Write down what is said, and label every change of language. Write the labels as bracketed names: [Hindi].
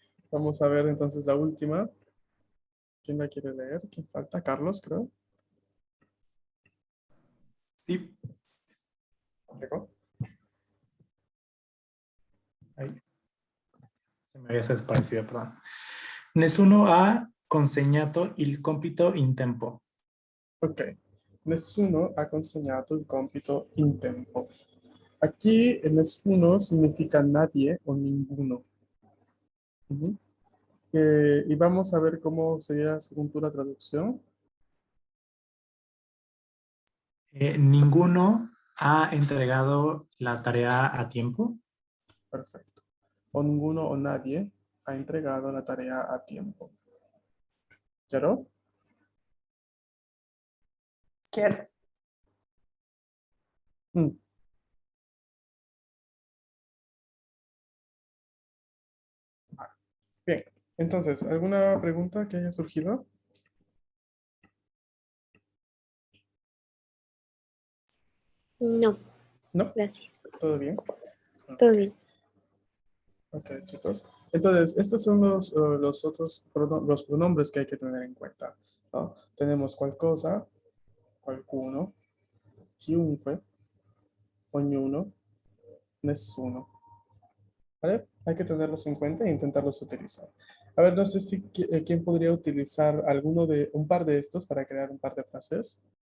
[Spanish] Vamos a ver entonces la última. ¿Quién la quiere leer? ¿Quién falta? Carlos, creo. Sí. ¿Llegó? Ahí. Se me había desaparecido, perdón. [Italian] Nessuno ha consegnato il compito in tempo. [Spanish] Ok. [Italian] Nessuno ha consegnato il compito in tempo. [Spanish] Aquí el nessuno significa nadie o ninguno. Ujú. Y vamos a ver cómo sería según tú la traducción. Ninguno ha entregado la tarea a tiempo. Perfecto. O ninguno o nadie ha entregado la tarea a tiempo. ¿Claro? Quiero. Mm, Bien. Entonces, ¿alguna pregunta que haya surgido? No, ¿No? gracias. ¿Todo bien? Todo Ok. bien. Ok, chicos. Entonces, estos son los otros los pronombres que hay que tener en cuenta, ¿no? Tenemos qualcosa, qualcuno, chiunque, ognuno, nessuno. ¿Vale? Hay que tenerlos en cuenta e intentarlos utilizar. A ver, no sé si quién podría utilizar un par de estos para crear un par de frases.